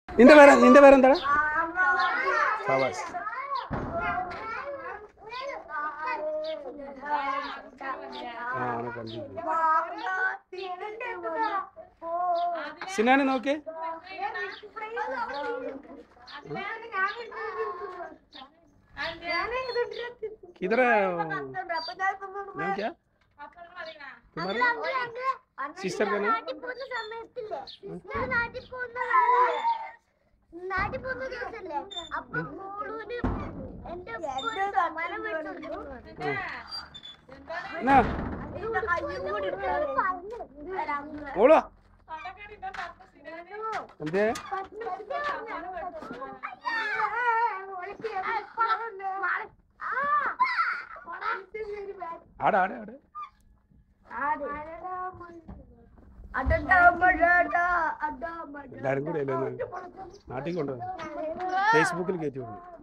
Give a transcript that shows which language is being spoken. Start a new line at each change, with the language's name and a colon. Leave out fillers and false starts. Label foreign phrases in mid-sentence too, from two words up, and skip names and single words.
Malayalam: നിന്റെ പേരെന്താണ്? ഫവാസ്. സിനാനെ നോക്കേ.
Hindi: किधर है क्या तुम्हारे सिस्टर का नाम? ना बोलो എന്ത്
Malayalam: ആടെ ആടെ ആടെ എല്ലാരും കൂടെ നാട്ടിൽ കൊണ്ടുപോയി ഫേസ്ബുക്കിൽ കയറ്റി വിടുന്നു.